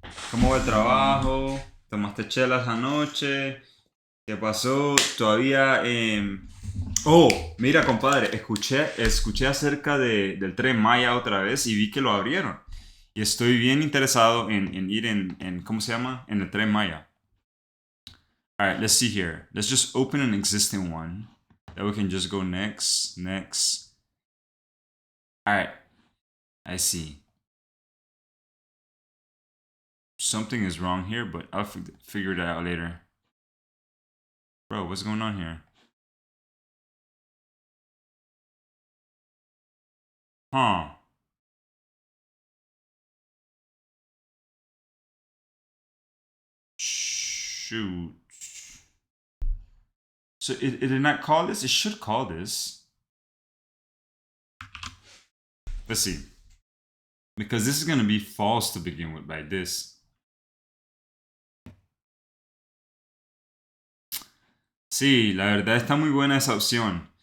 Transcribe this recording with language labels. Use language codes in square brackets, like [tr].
[es] ¿Cómo va el trabajo? ¿Tomaste chelas anoche? ¿Qué pasó? Todavía... Oh, mira, compadre, escuché acerca del tren Maya otra vez y vi que lo abrieron. Y estoy bien interesado en ir en ¿cómo se llama? En el tren Maya. [en] All right, let's see here. Let's just open an existing one. Then we can just go next. All right, I see. Something is wrong here, but I'll figure it out later. Bro, what's going on here? Huh. Shoot. So it did not call this? It should call this. Let's see. Because this is going to be false to begin with by this. [es] Sí, la verdad está muy buena esa opción.